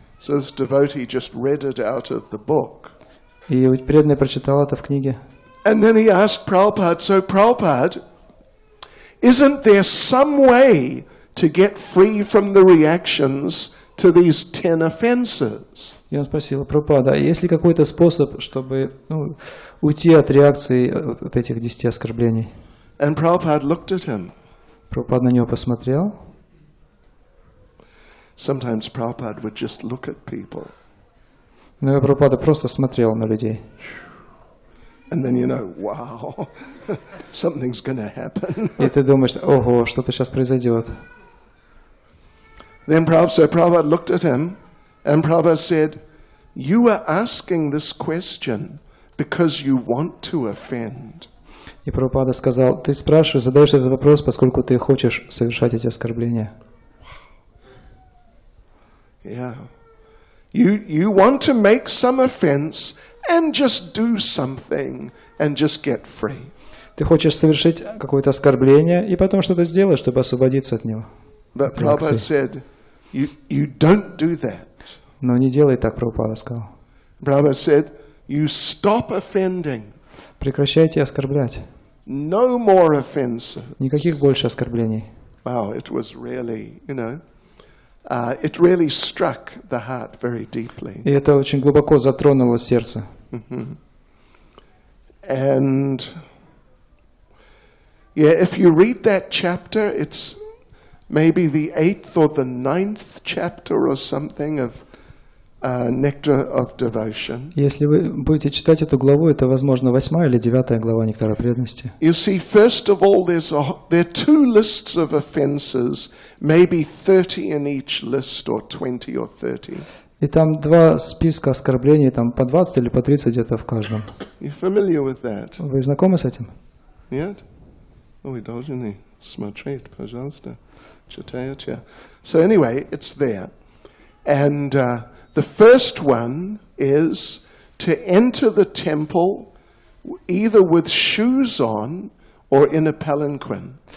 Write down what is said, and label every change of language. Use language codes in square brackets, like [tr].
[en] So this devotee just read it out of the book. [ru] И преданный прочитал это в книге. [en] And then he asked Prabhupada, so Prabhupada, isn't there some way to get free from the reactions to these 10 offenses? [ru] И он спросил: Прабхупада, есть ли какой-то способ, чтобы уйти от реакции от этих 10 оскорблений? [en] And Prabhupada looked at him. [ru] Прабхупада на него посмотрел. [en] Sometimes Prabhupada would just look at people. [ru] Но Прабхупада просто смотрел на людей. [en] And then you know, wow, something's going to happen. [ru] И ты думаешь: ого, что-то сейчас произойдет. [en] Then Prabhupada looked at him, and Prabhupada said, you are asking this question because you want to offend. [ru] И Прабхупада сказал: ты спрашиваешь, задаешь этот вопрос, поскольку ты хочешь совершать эти оскорбления. [en] Yeah. You want to make some offense and just do something and just get free. [ru] Ты хочешь совершить какое-то оскорбление и потом что-то сделать, чтобы освободиться от него. [en] But Prabhupada said, you don't do that. [ru] Но не делай так, Прабхупада сказал. [en] Prabhupada said, you stop offending. [ru] Прекращайте оскорблять. [en] No more offenses. [ru] Никаких больше оскорблений. [en] Wow, it was really, it really struck the heart very deeply. [ru] И это очень глубоко затронуло сердце. [en] And yeah, if you read that chapter, it's maybe the 8th or the 9th chapter or something of Nectar of Devotion. [ru] Если вы будете читать эту главу, это, возможно, 8 или 9 глава Нектара преданности. [en] You see, first of all, there are 2 lists of offenses, maybe 30 in each list, or 20 or 30. [ru] И там 2 списка оскорблений, там по 20 или по 30 где-то в каждом. [en] You familiar with that? [ru] Вы знакомы с этим? Нет? Вы должны смотреть, пожалуйста. Читайте. [en] So anyway, it's there. And the first one is to enter the temple either with shoes on or in a palanquin.